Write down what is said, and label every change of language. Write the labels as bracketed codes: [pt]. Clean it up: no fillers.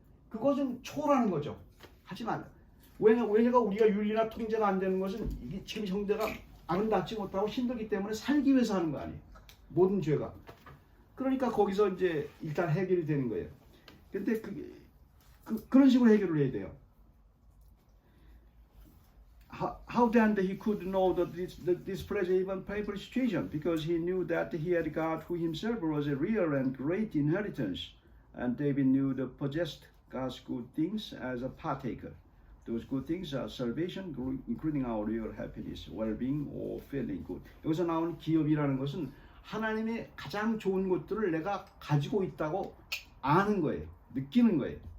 [ko] 그것은 초월하는 거죠. 하지만 왜냐가 우리가 윤리나 통제가 안 되는 것은 이게 지금 형제가 아름답지 못하고 힘들기 때문에 살기 위해서 하는 거 아니에요. 모든 죄가. 그러니까 거기서 이제 일단 해결이 되는 거예요. 근데 그런 식으로 해결을 해야 돼요. [en] How then he could know that this pleasure even painful situation? Because he knew that he had God who himself was a real and great inheritance. And David knew the possessed God's good things as a partaker. Those good things are salvation, including our real happiness, well-being, or feeling good. [ko] 여기서 나오는 기업이라는 것은 하나님의 가장 좋은 것들을 내가 가지고 있다고 아는 거예요. 느끼는 거예요.